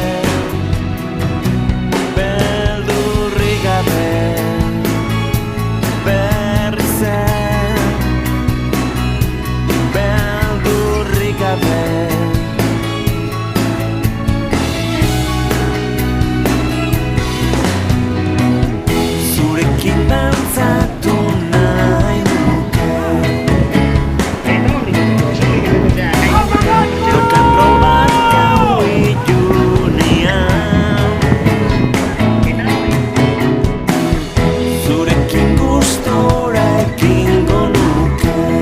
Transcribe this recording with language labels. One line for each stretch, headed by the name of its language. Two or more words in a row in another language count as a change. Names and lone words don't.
Basque: Beldurrik gabe Berze Beldurrik gabe Zurekin dantzatu nahi nuke
English: Rock and roll
Basque: bat gau ilunean Zurekin gustora ekingo nuke